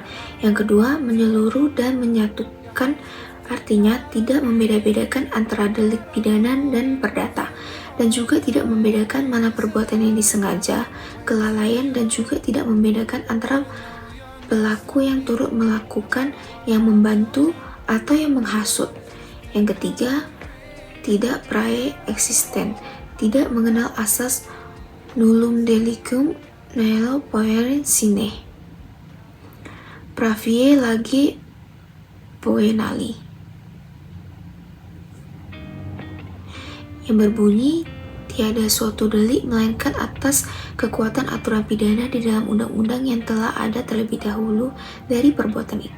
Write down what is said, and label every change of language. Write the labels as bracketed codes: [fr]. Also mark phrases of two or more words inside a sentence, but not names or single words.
[id] Yang kedua, menyeluruh dan menyatukan. Artinya tidak membeda-bedakan antara delik pidana dan perdata, dan juga tidak membedakan mana perbuatan yang disengaja, kelalaian, dan juga tidak membedakan antara pelaku yang turut melakukan, yang membantu, atau yang menghasut. Yang ketiga, tidak prae-eksisten, tidak mengenal asas [la] nullum delictum nihil poere sine, pravie lagi poenali, [id] yang berbunyi tiada suatu delik melainkan atas kekuatan aturan pidana di dalam undang-undang yang telah ada terlebih dahulu dari perbuatan itu.